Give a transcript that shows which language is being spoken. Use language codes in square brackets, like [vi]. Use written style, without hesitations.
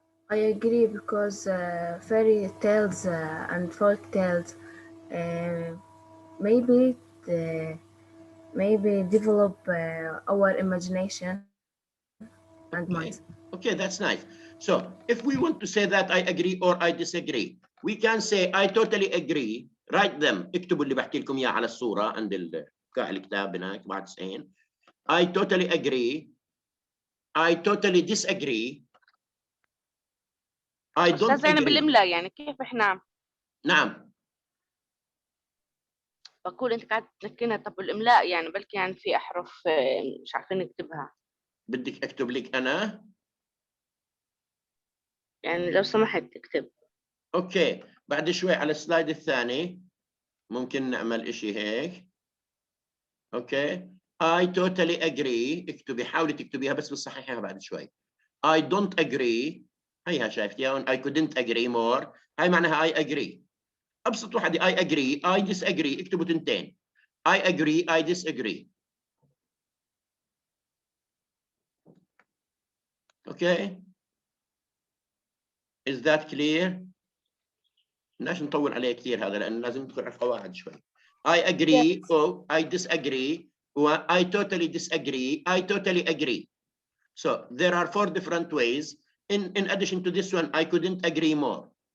[en] I agree because fairy tales and folk tales uh, maybe maybe develop our imagination and minds. Okay, that's nice. So if we want to say that I agree or I disagree, we can say I totally agree. Write them. [ar] اكتبوا اللي بحكي لكم اياه على الصورة عند الكتاب هناك بعد 90. [en] I totally agree. I totally disagree. I don't [ar] أستاذ يعني [en] agree. [ar] بالإملاء يعني كيف إحنا نعم. بقول أنت قاعد تذكرنا طب بالإملاء يعني بلكي يعني في أحرف مش عارفين نكتبها بدك اكتب لك انا؟ يعني لو سمحت اكتب. اوكي، بعد شوي على السلايد الثاني ممكن نعمل اشي هيك. [en] Okay. I totally agree. [ar] اكتبي، حاولي تكتبيها بس بتصححيها بعد شوي. [en] I don't agree. [ar] هيها شايفتيها [en] I couldn't agree more. [ar] هاي معناها [en] I agree. [ar] ابسط وحده [en] I agree I disagree. [ar] اكتبوا تنتين. [en] I agree I disagree. Okay. Is that clear؟ [ar] بدناش نطول عليه كثير هذا لأنه لازم ندخل على القواعد شوي. [en] I agree or I disagree or I totally disagree. I totally agree. So there are 4 different ways. In addition to this one, I couldn't agree more.